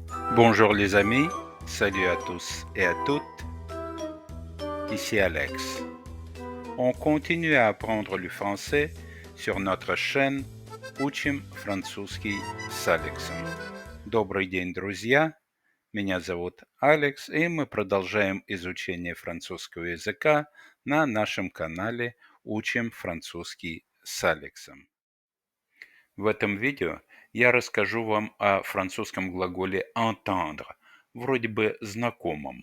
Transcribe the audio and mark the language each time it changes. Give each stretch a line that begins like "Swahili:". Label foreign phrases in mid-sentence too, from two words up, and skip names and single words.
French: Bonjour les amis, salut à tous et à toutes, ici Alex. On continue à apprendre le français sur notre chaîne Учим французский с Алексом.
Russian: Добрый день, друзья! Меня зовут Алекс, и мы продолжаем изучение французского языка на нашем канале Учим французский с Алексом. В этом видео я расскажу вам о французском глаголе entendre, вроде бы знакомом.